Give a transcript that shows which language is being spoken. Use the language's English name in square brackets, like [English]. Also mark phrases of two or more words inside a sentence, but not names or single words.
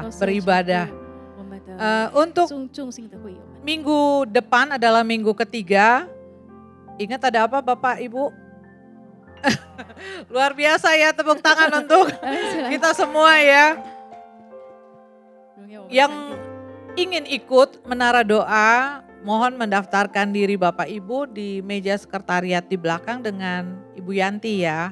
[Chinese] 都是 [Indonesian] beribadah. [Chinese] 全部我们的 [Indonesian] Untuk [Chinese] 众信的会友们。 [Indonesian] minggu depan adalah minggu ketiga. Ingat ada apa Bapak Ibu? Luar biasa ya, tepuk tangan untuk kita semua ya. Yang ingin ikut menara doa, mohon mendaftarkan diri Bapak Ibu di meja sekretariat di belakang dengan Ibu Yanti ya.